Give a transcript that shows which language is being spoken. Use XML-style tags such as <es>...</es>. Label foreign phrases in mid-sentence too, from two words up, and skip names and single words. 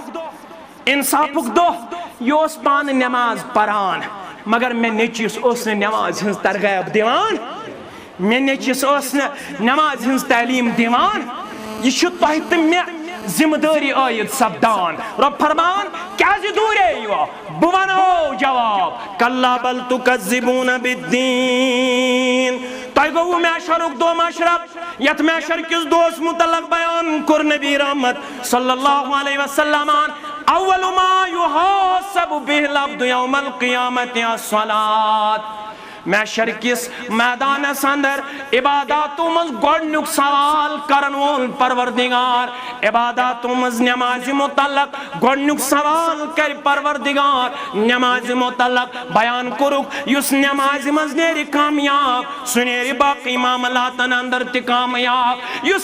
<ks>دۄہ یہ اوس پانہٕ نماز پران مگر مےٚ نیٚچوِس اوس نہٕ نماز ہٕنٛز ترغیب دِوان مےٚ نیٚچوِس اوس نہٕ نماز ہٕنٛز تعلیٖم دِوان یہ چھُ تۄہہِ تہٕ مےٚ ذمہ دٲری عائد سپدان رب فرمان کیازِ دوٗرییوا بہٕ ونہو جواب</ks> <ar>کلا بل تکذبون بالدین</ar> <ks>تۄہہِ گوٚوُ محشرُک دۄہ مشرف یتھ محشر کِس دۄہس متعلق بیان کوٚر نبی رحمت</ks> <ar>صلی اللہ علیہ وسلم اول ما یحاسب به العبد یوم القیامت الصلاۃ</ar> <ks>محشر کس میدانس اندر عباداتوں مز گۄڈنیُک سوال کرن وول پروردگار عباداتوں مز نماز متعلق گۄڈنیُک سوال کر پروردگار نماز متعلق بیان کوٚرُکھ یُس نماز مز نیرِ کامیاب سُہ نیرِ باقی معاملاتن اندر تہِ کامیاب یُس</ks>